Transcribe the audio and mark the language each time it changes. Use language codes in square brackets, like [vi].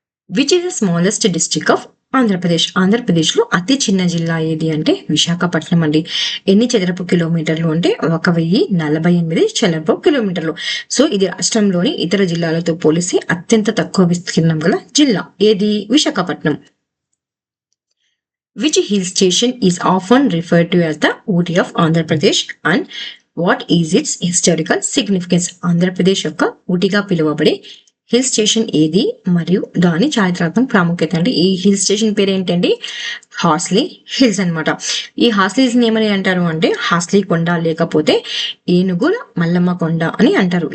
[en] Which is the smallest district of Andhra Pradesh? [te] ఆంధ్రప్రదేశ్లో అతి చిన్న జిల్లా ఏది అంటే విశాఖపట్నం అండి. ఎన్ని చదరపు కిలోమీటర్లు అంటే 1048 చదరపు కిలోమీటర్లు. సో ఇది రాష్ట్రంలోని ఇతర జిల్లాలతో పోలిసి అత్యంత తక్కువ విస్తీర్ణం గల జిల్లా ఏది? Visakhapatnam. [en] Which hill station is often referred to as the Ooty of Andhra Pradesh and what is its historical significance? [te] Andhra Pradesh యొక్క ఊటీగా పిలువబడే హిల్ స్టేషన్ ఏది మరియు దాని చారిత్రాత్మక ప్రాముఖ్యత అంటే ఈ హిల్ స్టేషన్ పేరు ఏంటండి? హార్స్లీ హిల్స్ అన్నమాట. ఈ హార్స్లీ హిల్స్ ఏమని అంటారు అంటే హార్స్లీ కొండ లేకపోతే ఏనుగుల మల్లమ్మ కొండ అని అంటారు.